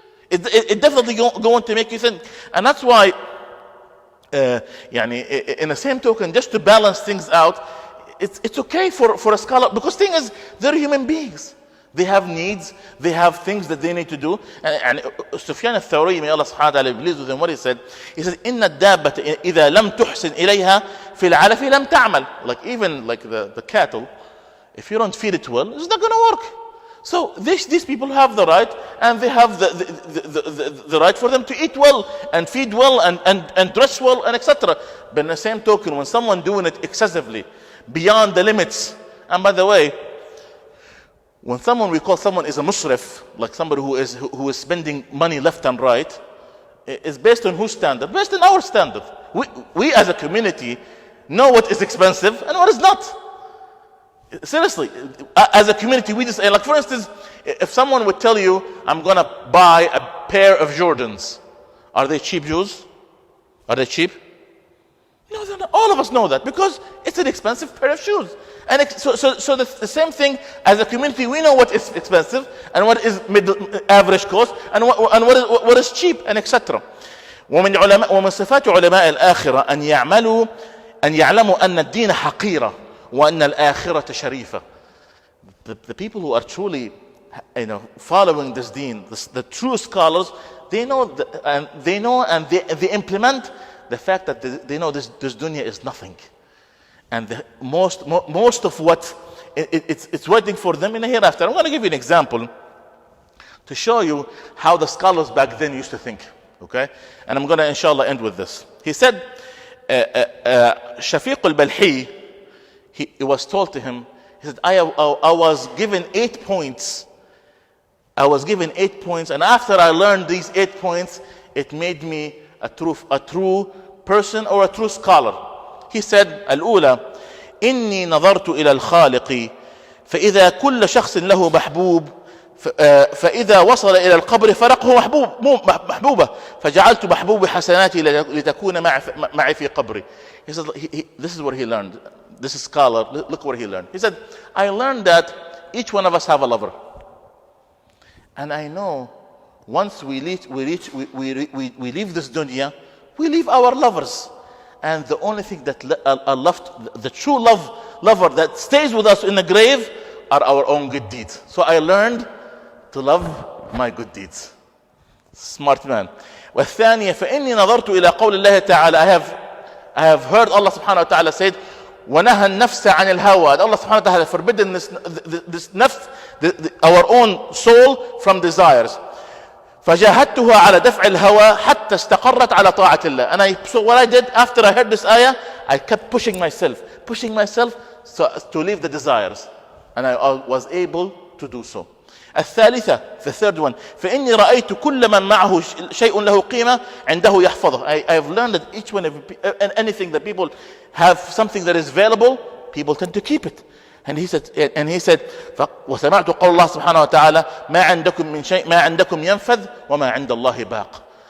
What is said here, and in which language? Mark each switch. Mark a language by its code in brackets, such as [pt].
[en] It definitely going to make you think, and that's why, in the same token, just to balance things out, it's okay for a scholar, because thing is, they're human beings. They have needs, they have things that they need to do. And Sufyan al-Thawri, may Allah subhanahu wa ta'ala be pleased with him, what he said? He said, [ar] إِنَّ الدَّابَّةَ إِذَا لَمْ تُحْسِنْ إِلَيْهَا فِي الْعَلَفِ لَمْ تَعْمَلْ. [en] Like even like the cattle, if you don't feed it well, it's not going to work. So these people have the right, and they have the right for them to eat well and feed well and dress well and etc. But in the same token, when someone doing it excessively, beyond the limits, and by the way, when we call someone is a musrif, like somebody who is spending money left and right, is based on whose standard? Based on our standard. We as a community know what is expensive and what is not. Seriously, as a community, we just, like for instance, if someone would tell you, I'm going to buy a pair of Jordans, are they cheap shoes? Are they cheap? No, they're not. All of us know that, because it's an expensive pair of shoes. And so the same thing, as a community, we know what is expensive and what is average cost and what is cheap and etc. [ar] ومن صفات علماء الآخرة أن يعلموا أن الدين حقيرة وأن الآخرة شريفة. [en] The people who are truly following this deen, the true scholars, they know and they implement the fact that they know this dunya is nothing. And most of what it's waiting for them in the hereafter. I'm going to give you an example to show you how the scholars back then used to think. Okay? And I'm going to inshallah end with this. He said, Shafiq al-Balhi, he was told to him, he said, I was given 8 points. I was given 8 points, and after I learned these 8 points, it made me a true person or a true scholar. He said, [ar] الأولى إني نظرت إلى الخالق فإذا كل شخص له محبوب فإذا وصل إلى القبر فرقه محبوبة فجعلت محبوب حسناتي لتكون معي في قبري. [en] He said, this is what he learned. This is scholar. Look what he learned. He said, I learned that each one of us have a lover, and I know once we leave this dunya, we leave our lovers. And the only thing that the true lover that stays with us in the grave are our own good deeds. So I learned to love my good deeds. Smart man. [ar] والثانية فإني نظرت إلى قول الله تعالى. [en] I have heard Allah subhanahu wa ta'ala said, [ar] وَنَهَى النَّفْسَ عَنِ الْهَوَى. [en] Allah subhanahu wa ta'ala forbidden this nafs, our own soul, from desires. [ar] فجاهدتها على دفع الهوى حتى استقرت على طاعة الله. [en] So what I did after I heard this ayah, I kept pushing myself to leave the desires, and I was able to do so. [ar] الثالثة, [en] the third one, [ar] فإني رأيت كل من معه شيء له قيمة عنده يحفظه. [en] I have learned that each one, anything that people have, something that is valuable, people tend to keep it. And he said, [ar] وسمعت قول الله سبحانه وتعالى ما عندكم من شيء ما عندكم ينفذ وما عند الله باق.